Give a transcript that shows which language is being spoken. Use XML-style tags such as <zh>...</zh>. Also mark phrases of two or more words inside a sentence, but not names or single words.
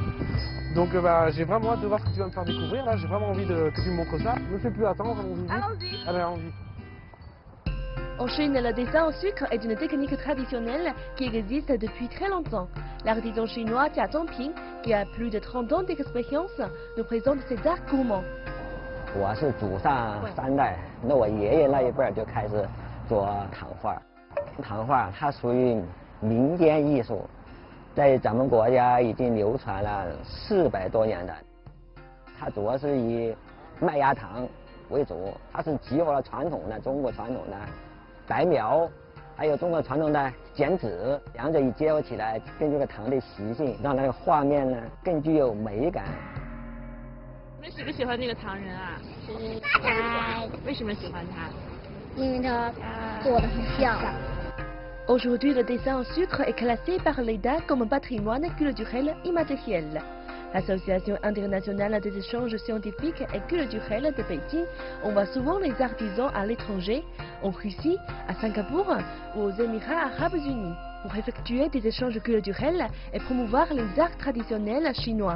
<fr>Donc j'ai vraiment hâte de voir ce que tu vas me faire découvrir. Là, j'ai vraiment envie que tu me montres ça. Ne me fais plus attendre, allons-y. Allons-y. Allez, allons-y. En Chine, le dessin au sucre est une technique traditionnelle qui existe depuis très longtemps. L'artisan chinois Jia Zhongping, qui a plus de 30 ans d'expérience, nous présente ses arts gourmands.</fr> <zh>我是祖上3代，那我爷爷那一辈儿就开始做糖画。糖画它属于民间艺术，在咱们国家已经流传了400多年的。它主要是以麦芽糖为主，它是集合了传统的中国传统的白描，还有中国传统的剪纸，两者一结合起来，根据这个糖的习性，让那个画面呢更具有美感。你们喜不喜欢那个糖人啊？喜欢，为什么喜欢他？因为它做的很像。</zh> <fr>Aujourd'hui, le dessin au sucre est classé par l'EDA comme patrimoine culturel immatériel. L'Association internationale des échanges scientifiques et culturels de Pékin envoie souvent les artisans à l'étranger, en Russie, à Singapour ou aux Émirats arabes unis, pour effectuer des échanges culturels et promouvoir les arts traditionnels chinois.</fr>